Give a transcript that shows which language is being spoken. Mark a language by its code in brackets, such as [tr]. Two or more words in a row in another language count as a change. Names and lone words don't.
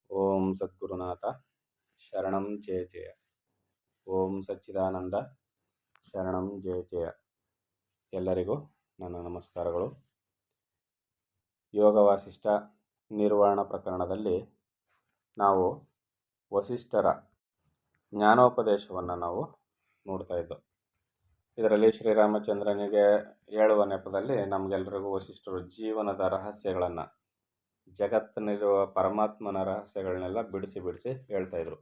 [sa] ಓಂ ಸದ್ಗುರುನಾಥ ಶರಣಂ ಜಯ ಜಯ. ಓಂ ಸಚ್ಚಿದಾನಂದ ಶರಣಂ ಜಯ ಜಯ. [kn] ಎಲ್ಲರಿಗೂ ನನ್ನ ನಮಸ್ಕಾರಗಳು. ಯೋಗ ವಾಸಿಷ್ಠ ನಿರ್ವಾಣ ಪ್ರಕರಣದಲ್ಲಿ ನಾವು ವಸಿಷ್ಠರ ಜ್ಞಾನೋಪದೇಶವನ್ನು ನಾವು ನೋಡ್ತಾ ಇದ್ದೋ. ಇದರಲ್ಲಿ ಶ್ರೀರಾಮಚಂದ್ರನಿಗೆ ಹೇಳುವ ನೆಪದಲ್ಲಿ ನಮಗೆಲ್ಲರಿಗೂ ವಸಿಷ್ಠರು ಜೀವನದ ರಹಸ್ಯಗಳನ್ನು, ಜಗತ್ತಿನಲ್ಲಿರುವ ಪರಮಾತ್ಮನ ರಹಸ್ಯಗಳನ್ನೆಲ್ಲ ಬಿಡಿಸಿ ಹೇಳ್ತಾ ಇದ್ರು.